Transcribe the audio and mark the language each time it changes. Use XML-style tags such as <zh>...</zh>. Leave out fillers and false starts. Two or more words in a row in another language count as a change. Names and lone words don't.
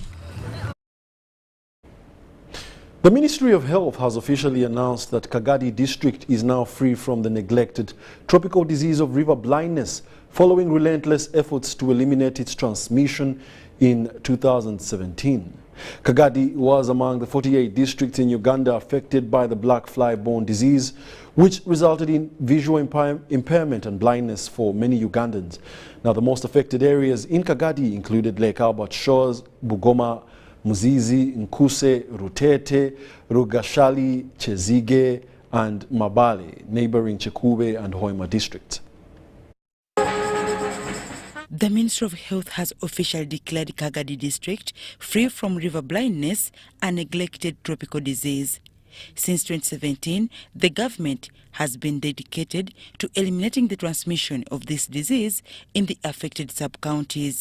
<en>The Ministry of Health has officially announced that Kagadi district is now free from the neglected tropical disease of river blindness following relentless efforts to eliminate its transmission in 2017. Kagadi was among the 48 districts in Uganda affected by the black fly-borne disease, which resulted in visual impairment and blindness for many Ugandans. Now, the most affected areas in Kagadi included Lake Albert Shores, Bugoma, Muzizi, Nkuse, Rutete, Rugashali, Chezige, and Mabale, neighboring Chekube and Hoima districts. The Ministry of Health has officially declared Kagadi district free from river blindness, a neglected tropical disease. Since 2017, the government has been dedicated to eliminating the transmission of this disease in the affected sub-counties.</en>